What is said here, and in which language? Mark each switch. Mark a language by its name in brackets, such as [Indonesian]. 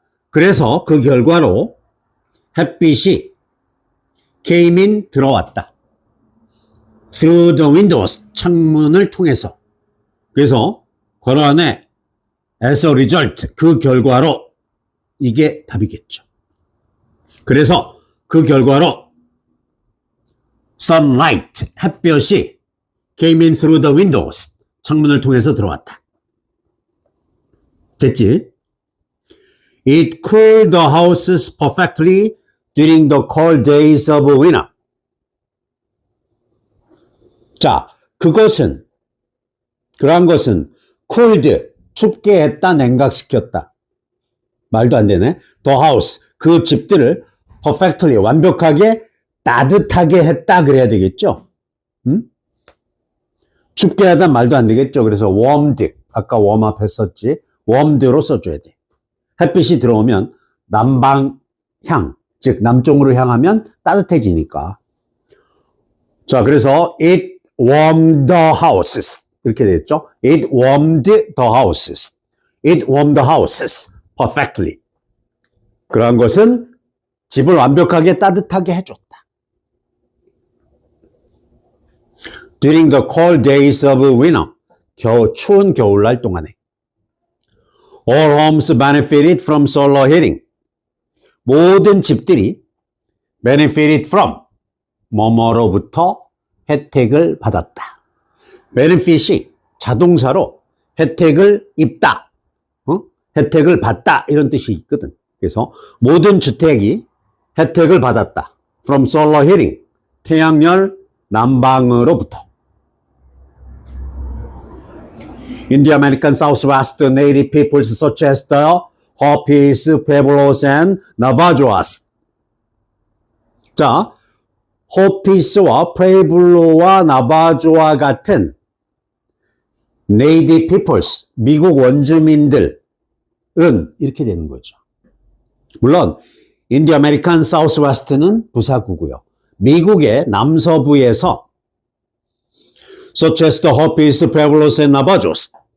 [Korean] 그래서 그 결과로 햇빛이 [English] came in [Korean] 들어왔다. [English] through the windows [Korean] 창문을 통해서. 그래서 괄호 안에 [English] as a result [Korean] 그 결과로 이게 답이겠죠. 그래서 그 결과로 sunlight 햇볕이 [English] came in through the windows [Korean] 창문을 통해서 들어왔다. 됐지? [English] It cooled the houses perfectly during the cold days of winter. [Korean] 자, 그러한 것은 cooled, 춥게 했다, 냉각시켰다. 말도 안 되네. [English] The house, [Korean] 그 집들을 perfectly, 완벽하게 따뜻하게 했다 그래야 되겠죠? 춥게 하다 말도 안 되겠죠? 그래서 warmed, 아까 warm up 했었지. warmed로 써줘야 돼. 햇빛이 들어오면 남방향, 즉 남쪽으로 향하면 따뜻해지니까. 자, 그래서 [English] it warmed the houses [Korean] 이렇게 됐죠? [English] It warmed the houses. It warmed the houses perfectly. [Korean] 그러한 것은 집을 완벽하게 따뜻하게 해줬다. [English] During the cold days of winter. [Korean] 추운 겨울날 동안에. [English] All homes benefited from solar heating. [Korean] 모든 집들이 [English] benefited from [Korean] 뭐뭐로부터 혜택을 받았다. benefit이 자동사로 혜택을 입다, 혜택을 받다 이런 뜻이 있거든. 그래서 모든 주택이 혜택을 받았다. [English] From solar heating, [Korean] 태양열 난방으로부터. [English] In the American Southwest, native peoples such as the Hopis, Pueblos, and Navajos. [Korean] 자, 호피스와 프레블로와 나바조와 같은 [English] native peoples, [Korean] 미국 원주민들은 이렇게 되는 거죠. 물론 [English] In the American Southwest [Korean] 는 부사구고요. 미국의 남서부에서 [English] such as the Hopis, Pueblos, and Navajos.